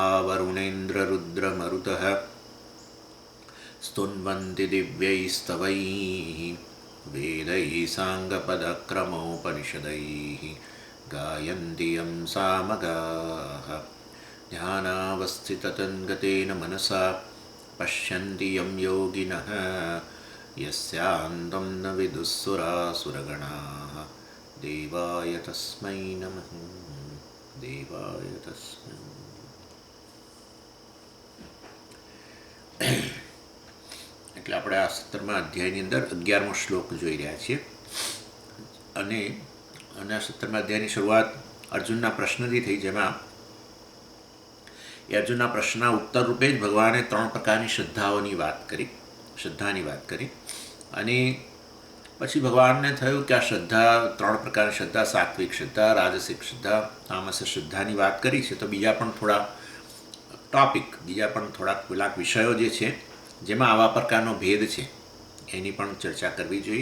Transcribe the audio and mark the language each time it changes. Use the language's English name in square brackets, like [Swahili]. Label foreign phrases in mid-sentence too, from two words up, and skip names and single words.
[Sanskrit] वरुणेन्द्ररुद्रमरुतः स्तुन्वन्ति दिव्यैस्तवैः वेदैः साङ्गपदक्रमोपनिषदैः गायन्ति यं सामगाः ध्यानावस्थिततन्गतेन मनसा पश्यन्ति यं योगिनः यस्यान्तं न विदुःसुरासुरगणाः देवाय तस्मै नमः देवाय तस्मै। [Gujarati] એટલે આપણે આ 17મા અધ્યાયની અંદર 11મો શ્લોક જોઈ રહ્યા છીએ અને આ 17મા અધ્યાયની શરૂઆત અર્જુનના પ્રશ્નથી થઈ, જેમાં એ અર્જુનના પ્રશ્નના ઉત્તર રૂપે જ ભગવાને 3 પ્રકારની શ્રદ્ધાની વાત કરી અને પછી ભગવાનને થયું કે આ શ્રદ્ધા 3 પ્રકારની શ્રદ્ધા, સાત્વિક શ્રદ્ધા, રાજસિક શ્રદ્ધા, તામસિક શ્રદ્ધાની વાત કરી છે, તો બીજા પણ થોડા કેટલાક વિષયો જે છે જેમાં આવા પ્રકારનો ભેદ છે એની પણ ચર્ચા કરવી જોઈએ.